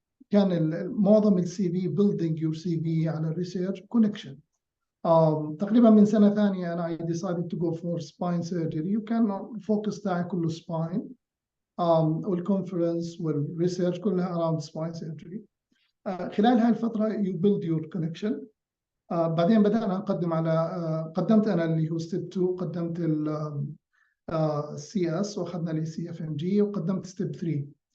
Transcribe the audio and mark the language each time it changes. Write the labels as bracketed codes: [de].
[ar] فكان معظم السي في [en] building your CV [ar] على الريسيرش كونكشن. تقريبا من سنة ثانية أنا [en] I decided to go for spine surgery, [ar] وكان الفوكس تاعي كله [en] spine, [ar] والكونفرنس والريسيرش كلها [en] around spine surgery. [ar] خلال هاي الفترة [en] you build your connection. [ar] بعدين بدأنا نقدم على قدمت أنا اللي هو ستيب 2, قدمت ال CS وأخذنا لي CFMG, وقدمت ستيب 3.